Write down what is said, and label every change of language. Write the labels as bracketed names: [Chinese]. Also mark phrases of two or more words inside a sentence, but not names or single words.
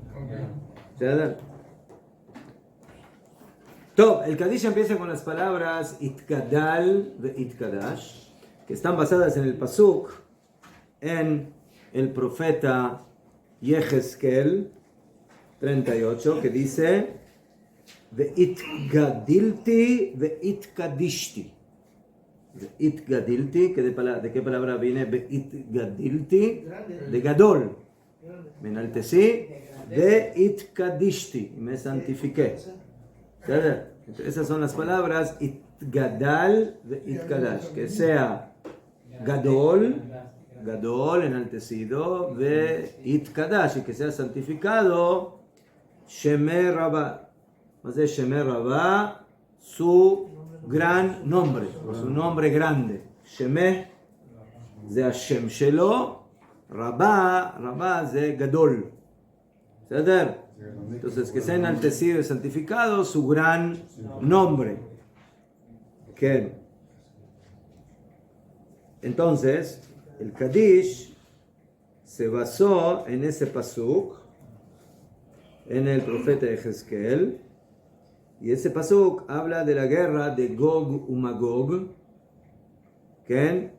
[Spanish] Top, el Kadish empieza con las palabras [Hebrew] יתגדל ויתקדש, [Spanish] que están basadas en el Pasuk, en el profeta Yehezkel 38, que dice [Hebrew] והתגדלתי והתקדשתי. [Spanish] Ve'itgadilti, ¿de qué palabra viene Ve'itgadilti? De Gadol. Me enaltecí. Ve'itkadishti, me santifiqué. Esas son las palabras [Hebrew] יתגדל ויתקדש, [Spanish] que sea Gadol, enaltecido, ve'itkadash, y que sea santificado, [Hebrew] שמיה רבא. [Spanish] Más de [Hebrew] שמיה רבא, [Spanish] su gran nombre, o su nombre grande. [Hebrew] Shemer זה השם שלו, רבה זה גדול. בסדר? [Spanish] Entonces, que sea enaltecido y santificado su gran nombre. ¿Qué? Entonces, el Kadish se basó en ese pasuk, en el profeta Ezequiel, y ese pasuk habla de la guerra de Gog y Magog, ¿okay?